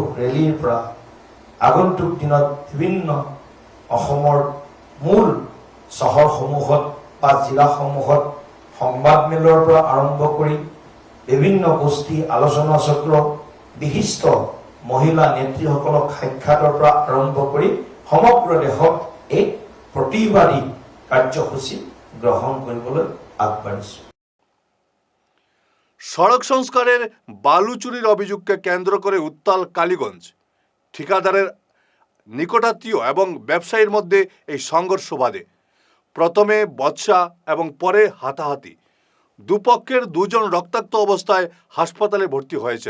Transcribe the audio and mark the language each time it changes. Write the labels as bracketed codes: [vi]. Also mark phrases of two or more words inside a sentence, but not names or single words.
[as] ৰেলীৰ পৰা আগন্তুক দিনত বিভিন্ন অসমৰ মূল চহৰসমূহত বা জিলাসমূহত সংবাদমেলৰ পৰা আৰম্ভ কৰি বিভিন্ন গোষ্ঠী আলোচনা চক্ৰ, বিশিষ্ট মহিলা নেত্ৰীসকলক সাক্ষাতৰ পৰা আৰম্ভ কৰি সমগ্ৰ দেশত এক প্ৰতিবাদী কাৰ্যসূচী গ্ৰহণ কৰিবলৈ আগবাঢ়িছোঁ। [bn] সড়ক সংস্কারের বালু চুরির অভিযোগকে কেন্দ্র করে উত্তাল কালীগঞ্জ। ঠিকাদারের নিকটাত্মীয় এবং ব্যবসায়ীর মধ্যে এই সংঘর্ষ বাধে। প্রথমে বচসা এবং পরে হাতাহাতি। দুপক্ষের 2 জন রক্তাক্ত অবস্থায় হাসপাতালে ভর্তি হয়েছেন।